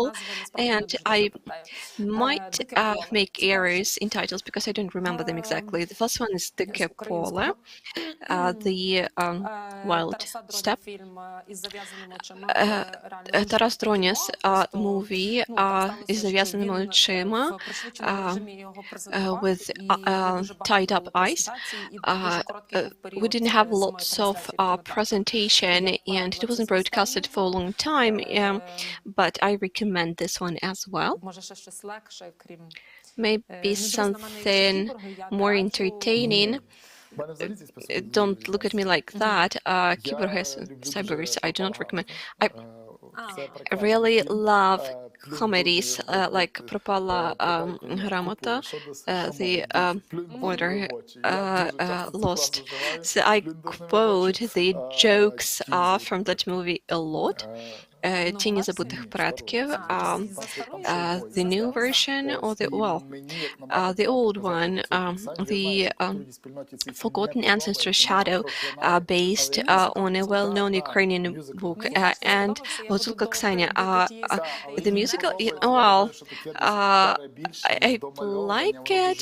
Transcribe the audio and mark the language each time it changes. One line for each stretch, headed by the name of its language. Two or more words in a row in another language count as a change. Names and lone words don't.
English: And I might make errors in titles because I don't remember them exactly. The first one is Dikke Pole, the Wild Steppe. Taras Dronia's movie is зав'язаними очима with tied up eyes. We didn't have lots of presentation and it wasn't broadcasted for a long time, but I recommend this one as well. Maybe something more entertaining. Don't look at me like that. Кіборги, Cyberverse, I do not recommend. I really love comedies like Пропала грамота, The Order Lost. So I quote the jokes from that movie a lot. Тіні забутих предків, the new version or the old one, the Forgotten Ancestor Shadow, based on a well-known Ukrainian book, and Гуцулка Ксеня. The musical, well, I like it.